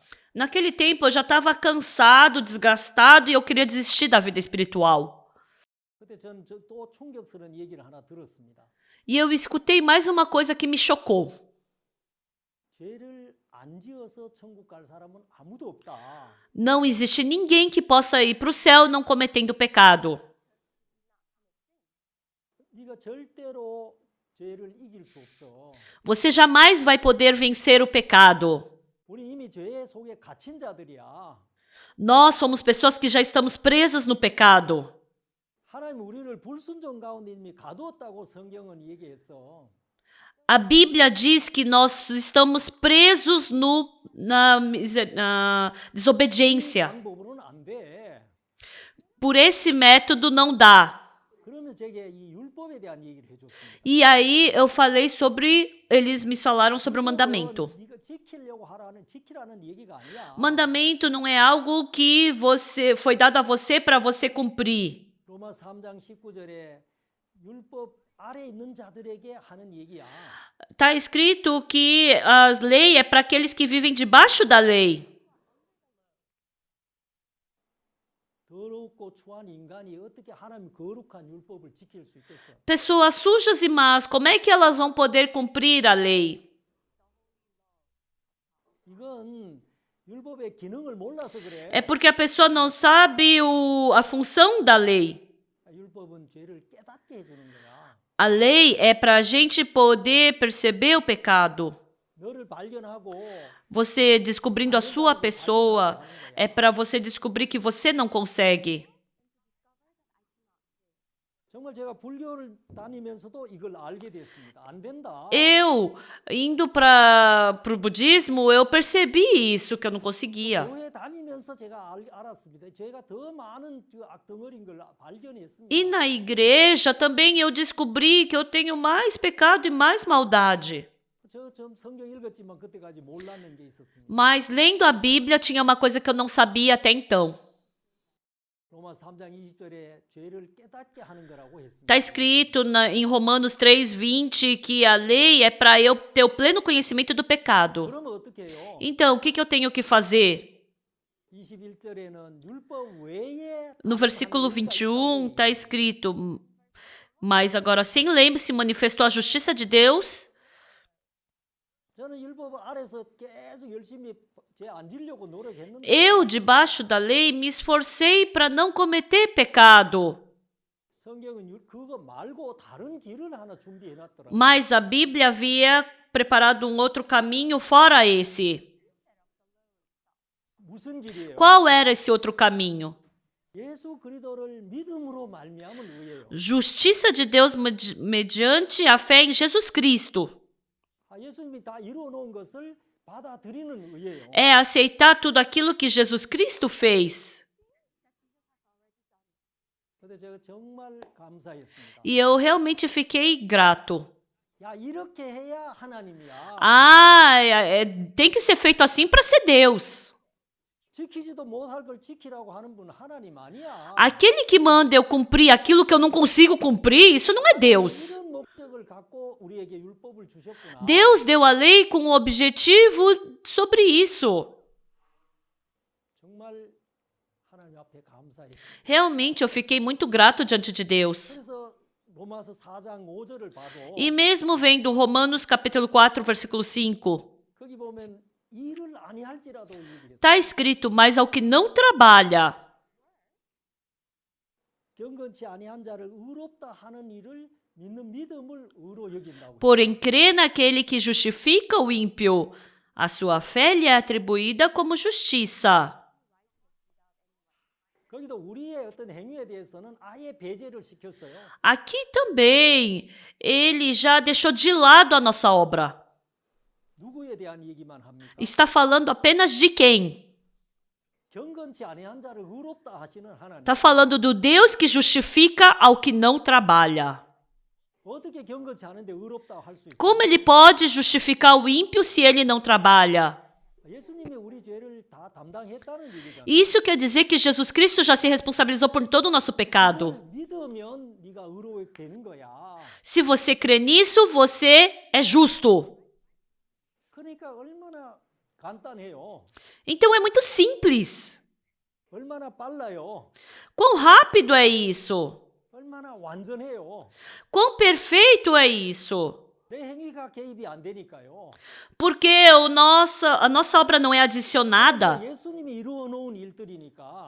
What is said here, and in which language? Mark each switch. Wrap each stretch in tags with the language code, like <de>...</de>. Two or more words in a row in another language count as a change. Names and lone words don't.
<pt>Naquele tempo eu já estava cansado, desgastado e eu queria desistir da vida espiritual.</pt> <ko>그때 전 또 충격스러운 얘기를 하나 들었습니다.</ko> <pt>E eu escutei mais uma coisa que me chocou.</pt> <ko>죄를 안 지어서 천국 갈 사람은 아무도 없다.</ko> <pt>Não existe ninguém que possa ir para o céu não cometendo pecado.</pt> <ko>네가 절대로 죄를 이길 수 없어.</ko> <pt>Você jamais vai poder vencer o pecado.</pt> <ko>우리 이미 죄 속에 갇힌 자들이야.</ko> <pt>Nós somos pessoas que já estamos presas no pecado.</pt> <ko>하나님 우리를 불순종 가운데 이미 가두었다고 성경은 얘기했어.</ko> <pt>A Bíblia diz que nós estamos presos na desobediência.</pt> <ko>방법으로는 안 돼.</ko> <pt>Por esse método não dá.</pt> <ko>그러면 제게 이 율법에 대한 얘기를 해줬습니다.</ko> <pt>E aí eu falei sobre, eles me falaram sobre o mandamento.</pt> <ko>네가 지키라는 얘기가 아니야.</ko> <pt>Mandamento não é algo que foi dado a você para você cumprir.</pt> <ko>로마 3장 19절에 율법 아래 있는 자들에게 하는 얘기야.</ko> <pt>Está escrito que a lei é para aqueles que vivem debaixo da lei.</pt> <ko>더럽고 추한 인간이 어떻게 하나님 거룩한 율법을 지킬 수 있겠어?</ko> <pt>Pessoas sujas e más, como é que elas vão poder cumprir a lei?</pt> <ko>이건 율법의 기능을 몰라서 그래.</ko> <pt>É porque a pessoa não sabe a função da lei.</pt> <ko>율법은 죄를 깨닫게 해주는 거야.</ko> <pt>A lei é para a gente poder perceber o pecado.</pt> <ko>너를 발견하고</ko> <pt>Você descobrindo a sua pessoa é para você descobrir que você não consegue.</pt> <ko>정말 제가 불교를 다니면서도 이걸 알게 됐습니다. 안 된다.</ko> <pt>Eu, indo para o budismo, eu percebi isso, que eu não conseguia.</pt> <ko>교회 다니면서 제가 알았습니다. 제가 더 많은 악덩어리인 걸 발견했습니다.</ko> <pt>E na igreja também eu descobri que eu tenho mais pecado e mais maldade.</pt> <ko>저 성경 읽었지만 그때까지 몰랐는 게 있었습니다.</ko> <pt>Mas lendo a Bíblia tinha uma coisa que eu não sabia até então.</pt> <ko>로마 3장 20절에 죄를 깨닫게 하는 거라고 했습니다.</ko> <pt>Está escrito em Romanos 3:20 que a lei é para eu ter o pleno conhecimento do pecado.</pt> <ko>그러면 어떻게 해요?</ko> <pt>Então, o que eu tenho que fazer?</pt> <ko>21절에는 율법 외에</ko> <pt>No versículo 21 está escrito: mas agora sem lei se manifestou a justiça de Deus.</pt> <ko>저는 율법 아래서 계속 열심히 죄 안 지려고 노력했는데</ko> <pt>Eu, debaixo da lei, me esforcei para não cometer pecado.</pt> <ko>성경은 그거 말고 다른 길을 하나 준비해 놨더라고요.</ko> <pt>Mas a Bíblia havia preparado um outro caminho fora esse.</pt> <ko>무슨 길이에요?</ko> <pt>Qual era esse outro caminho?</pt> <ko>예수 그리스도를 믿음으로 말미암은 의예요.</ko> <pt>Justiça de Deus mediante a fé em Jesus Cristo.</pt> <ko>예수님이 다 이루어 놓은 것을 받아들이는 의예요.</ko> <pt>É aceitar tudo aquilo que Jesus Cristo fez.</pt> <ko>그런데 제가 정말 감사했습니다.</ko> <pt>E eu realmente fiquei grato.</pt> <ko>야, 이렇게 해야 하나님이야.</ko> <pt>Tem que ser feito assim para ser Deus.</pt> <ko>지키지도 못할 걸 지키라고 하는 분은 하나님 아니야.</ko> <pt>Aquele que manda eu cumprir aquilo que eu não consigo cumprir, isso não é Deus.</pt> <ko>이런 목적을 갖고 우리에게 율법을 주셨구나.</ko> <pt>Deus deu a lei com o objetivo sobre isso.</pt> <ko>정말 하나님 앞에 감사했습니다.</ko> <pt>Realmente eu fiquei muito grato diante de Deus.</pt> <ko>그래서 로마서 4장 5절을 봐도</ko> <pt>E mesmo vendo Romanos capítulo 4, versículo 5,</pt> <ko>거기 보면 일을 아니할지라도 얘기했어요.</ko> <pt>está escrito, mas ao que não trabalha,</pt> <ko>경건치 아니한 자를 의롭다 하는 일을 믿는 믿음을 의로 여긴다고.</ko> <pt>porém crê naquele que justifica o ímpio, a sua fé lhe é atribuída como justiça.</pt> <ko>거기도 우리의 어떤 행위에 대해서는 아예 배제를 시켰어요.</ko> <pt>Aqui também, ele já deixou de lado a nossa obra.</pt> <ko>누구에 대한 얘기만 합니까?</ko> <pt>Está falando apenas de quem?</pt> <ko>경건치 아니한 자를 의롭다 하시는 하나님.</ko> <pt>Está falando do Deus que justifica ao que não trabalha.</pt> <ko>어떻게 경건치 않은데 의롭다 할 수 있어요?</ko> <pt>Como ele pode justificar o ímpio se ele não trabalha?</pt> <ko>예수님이 우리 죄를 다 담당했다는 얘기잖아요.</ko> <pt>Isso quer dizer que Jesus Cristo já se responsabilizou por todo o nosso pecado.</pt> <ko>믿으면 네가 의롭게 되는 거야.</ko> <pt>Se você crê nisso, você é justo.</pt> <ko>그러니까 얼마나 간단해요.</ko> <pt>Então é muito simples.</pt> <ko>얼마나 빨라요.</ko> <pt>Quão rápido é isso?</pt> <ko>얼마나 완전해요.</ko> <pt>Quão perfeito é isso?</pt> <ko>내 행위가 개입이 안 되니까요.</ko> <pt>Porque a nossa obra não é adicionada.</pt> <ko>예수님이 이루어 놓은 일들이니까</ko>